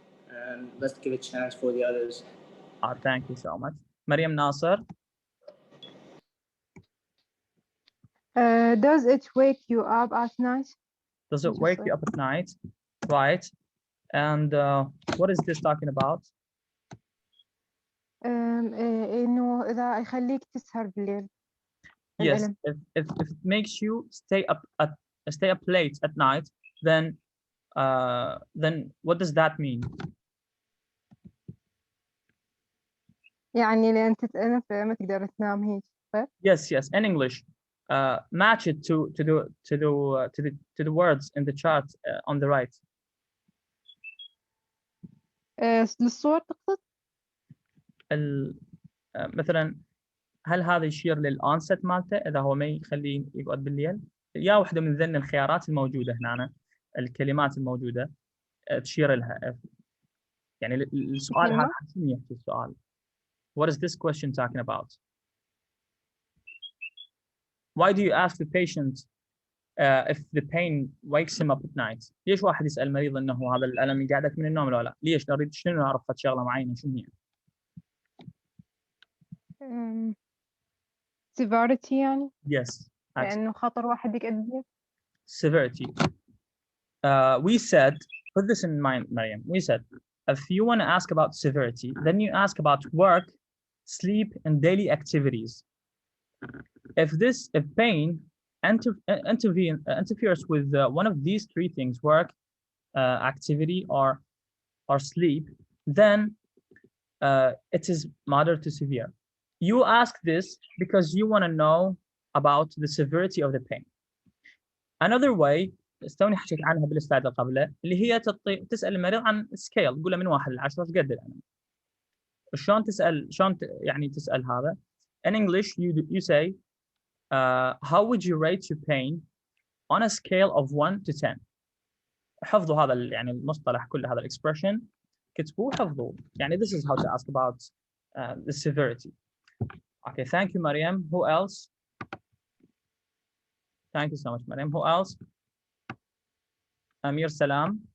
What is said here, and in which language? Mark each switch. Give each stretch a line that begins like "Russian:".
English: And let's give a chance for the others. Thank you so much. Mariam Nasser. Does it wake you up at night? Does it wake you up at night? Right. And what is this talking about?
Arabic: إنه إذا يخليك تسهر بالليل.
English: Yes,
Arabic: الألم.
English: if it makes you stay up late at night, then what does that mean?
Arabic: يعني لأن تتألم فما تقدر تنام هيك.
English: Yes. In English, match it to the words in the chart on the right.
Arabic: للصور تقصد؟ مثلا هل هذا يشير للانست مالته اذا هو ما يخليه يقعد بالليل؟ يا واحده من ذن الخيارات الموجوده هنا، الكلمات الموجوده تشير لها. يعني السؤال هذا شنو يحكي السؤال؟
English: What is this question talking about? Why do you ask the patient if the pain wakes him up at night?
Arabic: ليش واحد يسأل المريض انه هذا الألم يقعدك من النوم ولا لا؟ ليش؟ نريد شنو نعرف شغله معينه شنو هي؟ severity يعني؟
English: Yes.
Arabic: لأنه خطر واحد يقدر.
English: Severity. We said, put this in mind, Mariam. We said, if you want to ask about severity, then you ask about work, sleep, and daily activities. If pain interferes with one of these three things, work, activity, or sleep, then it is moderate to severe. You ask this because you want to know about the severity of the pain. Another way
Arabic: استوني حكيت عنها بالسلايد اللي قبله، اللي هي تسال المريض عن سكيل، تقول له من 1 ل 10 ايش قد الالم. شلون تسال، شلون يعني تسال هذا؟
English: In English you say how would you rate your pain on a scale of 1 to 10.
Arabic: حفظوا هذا يعني المصطلح كل هذا الاكسبريشن، كتبوه حفظوه. يعني
English: this is how to ask about the severity. Okay, thank you, Mariam. Who else? Thank you so much, Mariam. Who else? Amir Salam.